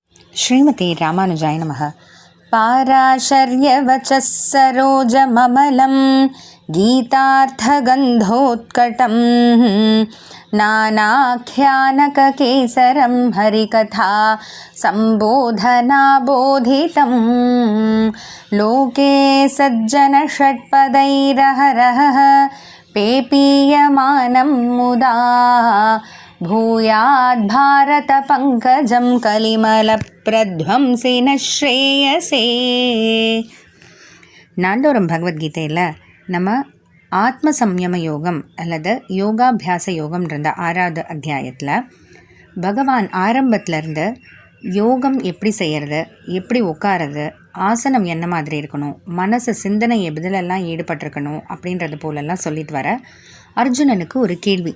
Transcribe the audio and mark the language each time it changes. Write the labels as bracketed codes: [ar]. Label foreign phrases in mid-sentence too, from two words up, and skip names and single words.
[sa] श्रीमते रामानुजाय नमः। पाराशर्यवचः सरोजममलम् गीतार्थगन्धोत्कटम् நானாख्यानककेसरं हरिकथा सम्बोधनाबोधितं लोके सज्जनषट्पदैरहरः पेपीयमानं मुदा भूयाद् भारतपङ्कजं कलिमलप्रध्वंसिन श्रेयसे. [ta] நாள்தோறும் பகவத்கீதையில் நம்ம ஆத்ம சம்யம யோகம் அல்லது யோகாபியாச யோகம்ன்ற 6வது அத்தியாயத்தில் பகவான் ஆரம்பத்திலேருந்து யோகம் எப்படி செய்கிறது, எப்படி உட்காரது, ஆசனம் என்ன மாதிரி இருக்கணும், மனசு சிந்தனை எதிலெல்லாம் ஈடுபட்டிருக்கணும் அப்படின்றது போலெல்லாம் சொல்லிட்டு வர அர்ஜுனனுக்கு ஒரு கேள்வி.